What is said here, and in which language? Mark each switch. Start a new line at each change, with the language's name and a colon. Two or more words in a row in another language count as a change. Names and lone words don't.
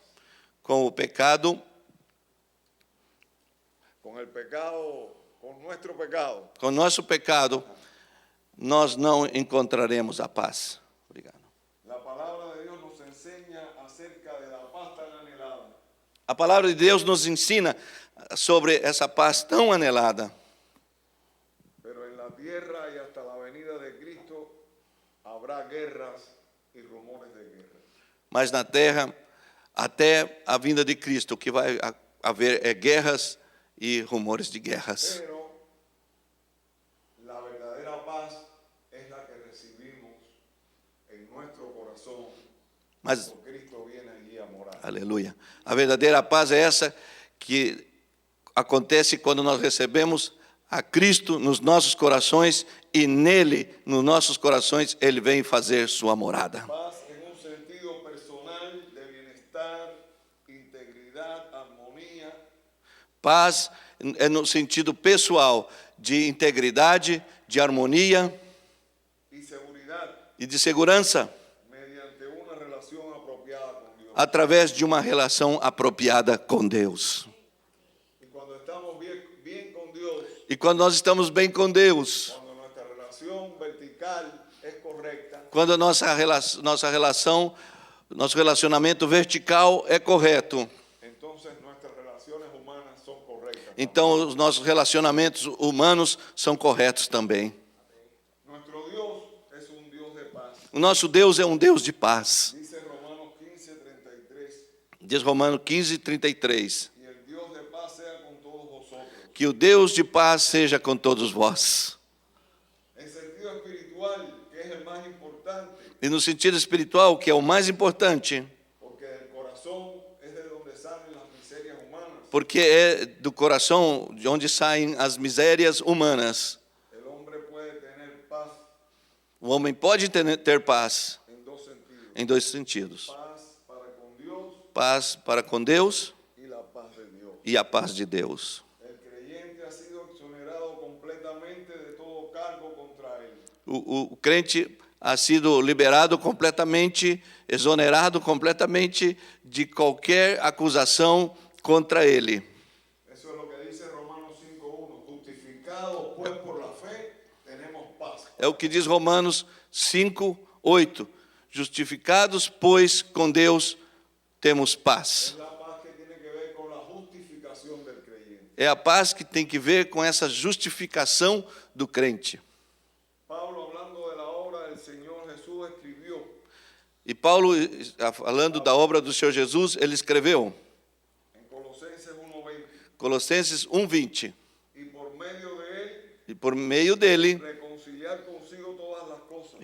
Portuguese: Com o pecado,
Spanish: Con el pecado, con nuestro pecado,
Portuguese: com o nosso pecado, nós não encontraremos a paz. Obrigado.
Spanish: la palabra de Dios nos enseña acerca de la paz tan anhelada.
Portuguese: A palavra de Deus nos ensina sobre essa paz tão anelada.
Spanish: Pero en la tierra y hasta la venida de Cristo habrá guerras y rumores de guerra.
Portuguese: Mas na terra, até a vinda de Cristo, o que vai haver é guerras e rumores de guerras.
Spanish: Pero la verdadera paz es la que recibimos en nuestro corazón
Portuguese: Mas,
Spanish: cuando Cristo viene allí a morar.
Portuguese: aleluia, a verdadeira paz é essa que acontece quando nós recebemos a Cristo nos nossos corações e nele, nos nossos corações, ele vem fazer sua morada.
Spanish: Paz en un sentido personal de bienestar, integridad, armonía,
Portuguese: Paz é no sentido pessoal de integridade, de harmonia
Spanish: y seguridad
Portuguese: e de segurança,
Spanish: mediante una relación apropiada con Dios.
Portuguese: através de uma relação apropriada com Deus.
Spanish: Y cuando estamos bien con Dios,
Portuguese: E quando nós estamos bem com Deus,
Spanish: cuando nuestra relación vertical es correcta,
Portuguese: quando a nosso relacionamento vertical é correto,
Spanish: entonces nuestras relaciones humanas son correctas.
Portuguese: então os nossos relacionamentos humanos são corretos também.
Spanish: Nuestro Dios es un Dios de paz.
Portuguese: O nosso Deus é um Deus de paz.
Spanish: Dice Romanos 15:33,
Portuguese: Diz Romanos 15:33,
Spanish: y el Dios de paz sea con todos vosotros.
Portuguese: que o Deus de paz seja com todos vós.
Spanish: En sentido espiritual, que es el más importante,
Portuguese: E no sentido espiritual, que é o mais importante,
Spanish: porque del corazón es de donde salen las miserias humanas.
Portuguese: porque é do coração de onde saem as misérias humanas.
Spanish: El hombre puede tener paz
Portuguese: O homem pode ter paz
Spanish: en dos sentidos.
Portuguese: em dois sentidos:
Spanish: Paz para con Dios
Portuguese: paz para com Deus
Spanish: y la paz de Dios.
Portuguese: e a paz de Deus.
Spanish: El creyente ha sido exonerado completamente de todo cargo contra él.
Portuguese: O crente
Spanish: ha sido
Portuguese: liberado completamente, exonerado completamente de qualquer acusação contra ele.
Spanish: Eso es lo que dice Romanos 5:1. Justificados pues por la fe, tenemos paz.
Portuguese: É o que diz Romanos 5:8. Justificados, pois, com Deus temos paz.
Spanish: Es la paz que tiene que ver con la justificación del creyente.
Portuguese: É a paz que tem que ver com essa justificação do crente.
Spanish: Pablo, hablando de la obra del Señor Jesús, escribió
Portuguese: E Paulo, falando da obra do Senhor Jesus, ele escreveu,
Spanish: en Colosenses 1:20,
Portuguese: Colossenses 1:20,
Spanish: y por medio de él
Portuguese: e por meio dele,
Spanish: reconciliar consigo todas las cosas,